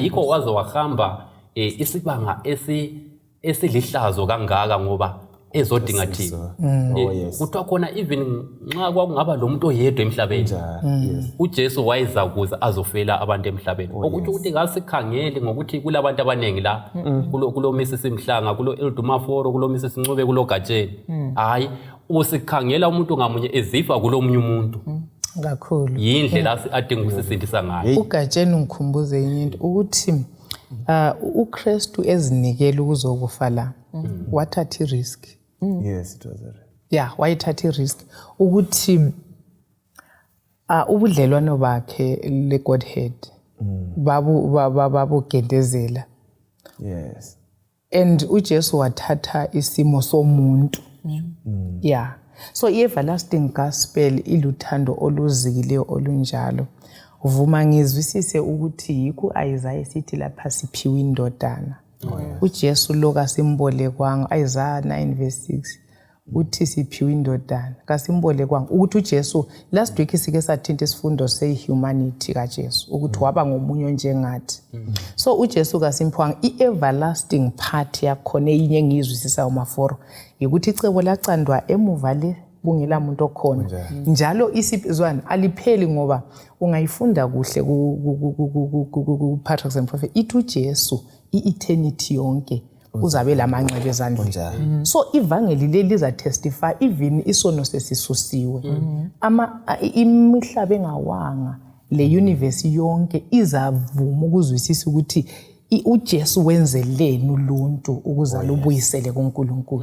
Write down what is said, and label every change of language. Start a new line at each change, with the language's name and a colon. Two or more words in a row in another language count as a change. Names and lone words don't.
North Ndebele: Yikho waze wahamba isibanga esilihlazo kangaka ngoba ezodinga thina. Kuthiwa khona even nxa kwakungaba lo muntu oyedwa emhlabeni, uJesu wayeza kuza azofela abantu emhlabeni. Ukuthi ukuthi ngasikhangele ngokuthi kulabantu abaningi la, kulo Mrs Mhlanga, kulo Eldumaforo, kulo Mrs Ncube, kulo Gatsheni. Hayi, usikhangela umuntu ngamunye ezifa kulo munye umuntu. Kakhulu. Yindlela adinga ukusisindisa ngayo. UGatsheni ungikhumbuze enye into ukuthi uKristu ezinikele ukuzokufa la. Wathatha i-risk.
English: Yes, it was a risk. Yeah,
North Ndebele: wayithatha i-risk ukuthi ubudlelwano bakhe le Godhead babugedezela.
English: Yes.
North Ndebele: And uJesu wathatha isimo somuntu. Yeah. So i-
English: everlasting gospel
North Ndebele: iluthando oluzikileyo olunjalo. Uvuma ngizwisise ukuthi yikho Isaiah sithi lapha siphiwe indodana. uJesu lo kasimbolekwanga, Isaiah 9:6 uthi siphiwe indodana kasimbolekwanga, ukuthi uJesu
English: last week
North Ndebele: sike sathinta isifundo sehumanity kaJesu ukuthi waba ngomunye njengathi. So uJesu kasimphwanga i-
English: everlasting part
North Ndebele: yakhona eyinye engizwisisa umaforo ukuthi icebo lacandwa emuva le kungela muntu okhona njalo isipizwana alipheli ngoba ungayifunda kuhle ku Patriarchs and Prophets ithi uJesu i-eternity yonke uzabe lamanxeba ezandleni. So ivangeli leli liza testify even isono sesisusiwe, imihlaba engawanga le universe yonke izavuma ukuzwisisa ukuthi uJesu wenzeleni uluntu ukuze lubuyisele kuNkulunkulu.